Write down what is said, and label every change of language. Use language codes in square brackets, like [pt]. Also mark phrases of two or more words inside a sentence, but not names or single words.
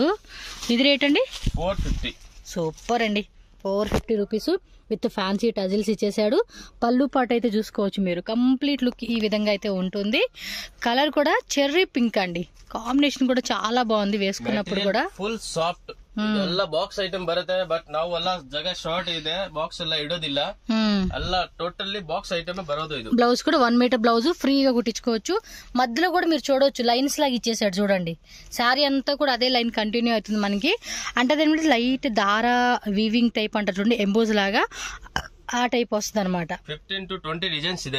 [te] ఇది రేట్ అండి 450. సూపర్ అండి, 450 రూపీస్ [en] with fancy tassels [te] ఇచ్చేసాడు. పళ్ళు పాట అయితే చూసుకోవచ్చు మీరు, [en] complete look [te] ఈ విధంగా అయితే ఉంటుంది. కలర్ కూడా [en] cherry pink [te] అండి, కాంబినేషన్ కూడా చాలా బాగుంది వేసుకున్నప్పుడు కూడా. [en] full soft [kn] ಇದೆಲ್ಲ [en] box item [kn] ಬರುತ್ತೆ. ಬಟ್ ನಾವು ಎಲ್ಲ ಜಾಗ ಶಾರ್ಟ್ ಇದೆ, ಬಾಕ್ಸ್ ಎಲ್ಲ ಇಡೋದಿಲ್ಲ. ಎಲ್ಲ ಟೋಟಲಿ [en] box item [kn] బరోదు. ఇది [te] బ్లౌజ్ కూడా 1 మీటర్ బ్లౌజ్ ఫ్రీగా కుట్టించుకోవచ్చు. మధ్యలో కూడా మీరు చూడవచ్చు లైన్స్ లాగా ఇచ్చేసాడు చూడండి. శారీ అంతా కూడా అదే లైన్ కంటిన్యూ అవుతుంది మనకి. అంటే అదేంటి లైట్ దారా [en] weaving type [te] అంటారు చూడండి, ఎంబోజ్ లాగా ఆ టైప్ వస్తుంది అనమాట. 15 to 20 డిజైన్స్ ఇదే